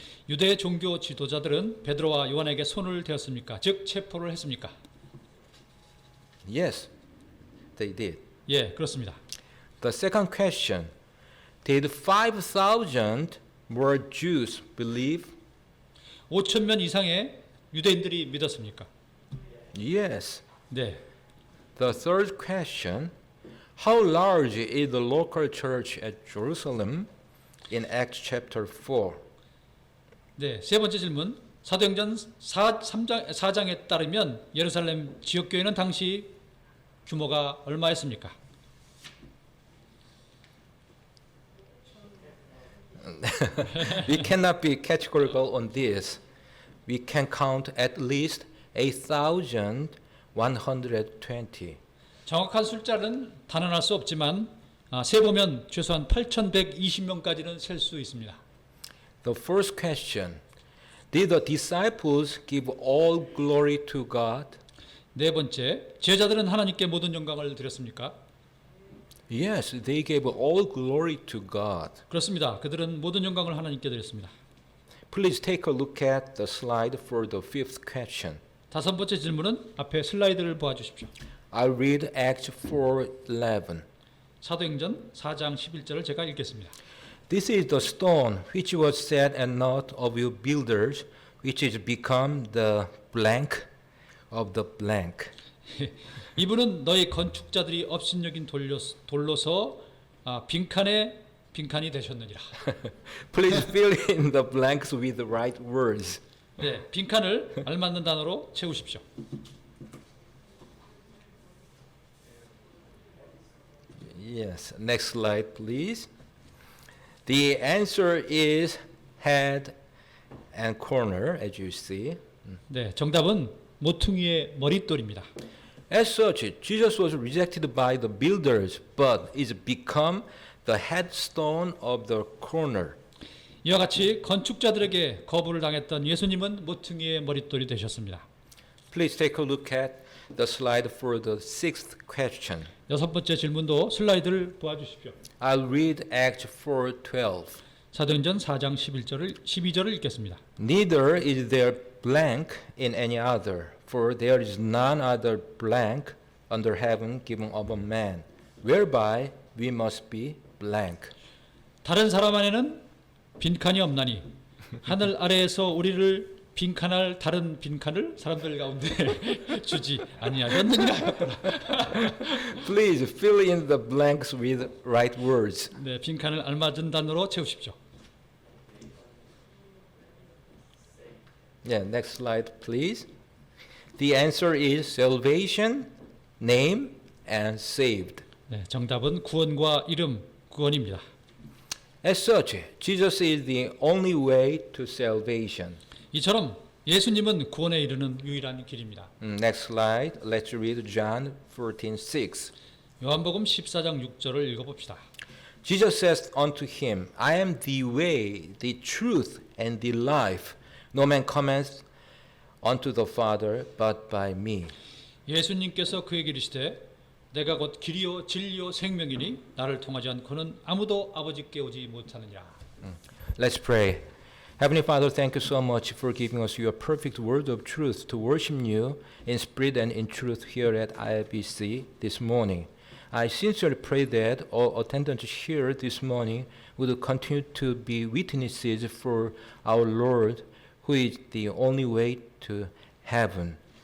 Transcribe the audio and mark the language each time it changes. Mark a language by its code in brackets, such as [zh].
[ko] 유대 종교 지도자들은 베드로와 요한에게 손을 대었습니까? 즉 체포를 했습니까? [en] Yes, they did. [ko] 예, 그렇습니다. [en] The second question: Did 5,000 more Jews believe? [ko] 5천 명 이상의 유대인들이 믿었습니까? [en] Yes. [ko] 네. [en] The third question: How large is the local church at Jerusalem in Acts chapter 4? [ko] 네, 세 번째 질문. 사도행전 4장에 따르면 예루살렘 지역교회는 당시 규모가 얼마였습니까? [en] We cannot be categorical on this. We can count at least 8,120. [ko] 정확한 숫자는 단언할 수 없지만 세보면 최소한 8,120명까지는 셀 수 있습니다. [en] The first question: Did the disciples give all glory to God? [ko] 네 번째, 제자들은 하나님께 모든 영광을 드렸습니까? [en] Yes, they gave all glory to God. [ko] 그렇습니다. 그들은 모든 영광을 하나님께 드렸습니다. [en] Please take a look at the slide for the fifth question. [ko] 다섯 번째 질문은 앞에 슬라이드를 보아주십시오. [en] I'll read Acts 4:11. [ko] 사도행전 4장 11절을 제가 읽겠습니다. [en] This is the stone which was set at naught of you builders, which is become the blank of the blank. [ko] 이분은 너희 건축자들이 업신여긴 돌로서 빈칸이 되셨느니라. [en] Please fill in the blanks with the right words. [ko] 네, 빈칸을 알맞는 단어로 채우십시오. [en] Yes, next slide, please. The answer is head and corner, as you see. [ko] 네, 정답은 모퉁이의 머릿돌입니다. [en] As such, Jesus was rejected by the builders, but is become the headstone of the corner. [ko] 이와 같이 건축자들에게 거부를 당했던 예수님은 모퉁이의 머릿돌이 되셨습니다. [en] Please take a look at the slide for the sixth question. [ko] 여섯 번째 질문도 슬라이드를 보아주십시오. [en] I'll read Acts 4:12. [ko] 사도행전 4장 12절을 읽겠습니다. [en] Neither is there blank in any other, for there is none other blank under heaven given among men, whereby we must be blank. [ko] 다른 사람 안에는 빈칸이 없나니 하늘 아래에서 우리를 빈칸할 다른 빈칸을 사람들 가운데 주지 아니하셨느니라. [en] Please fill in the blanks with right words. [ko] 네, 빈칸을 알맞은 단어로 채우십시오. [en] Yeah, next slide, please. The answer is salvation, name, and saved. [ko] 네, 정답은 구원과 이름, 구원입니다. [en] As such, Jesus is the only way to salvation. [ko] 이처럼 예수님은 구원에 이르는 유일한 길입니다. [en] Next slide. Let's read John 14:6. [ko] 요한복음 14장 6절을 읽어봅시다. [en] Jesus says unto him, I am the way, the truth, and the life. No man cometh unto the Father but by me. [ko] 예수님께서 그에게 이르시되 내가 곧 길이요 진리요 생명이니 나를 통하지 않고는 아무도 아버지께 오지 못하느니라. [en] Let's pray. Heavenly Father, thank you so much for giving us your perfect word of truth to worship you in spirit and in truth here at IBC this morning. I sincerely pray that all attendants here this morning would continue to be witnesses for our Lord, who is the only way to heaven.